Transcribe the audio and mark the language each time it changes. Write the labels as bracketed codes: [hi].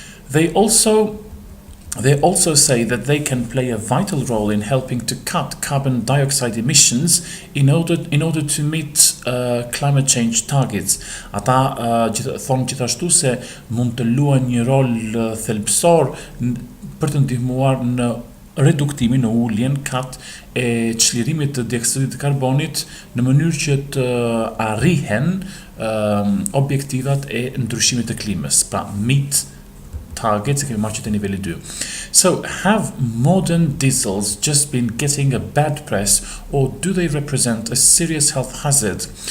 [en] They also say that they can play a vital role in helping to cut carbon dioxide emissions in order to meet climate change targets. [sq] Ata thonë gjithashtu se mund të luajnë një rol thelbësor për të ndihmuar në reduktimin, në uljen e çlirimit të dioksidit të karbonit në mënyrë që të arrihen objektivat e ndryshimit të klimës, pra [en] meet targets [sq] kemi marrë që niveli 2. [en] So, have modern diesels just been getting a bad press or do they represent a serious health hazard?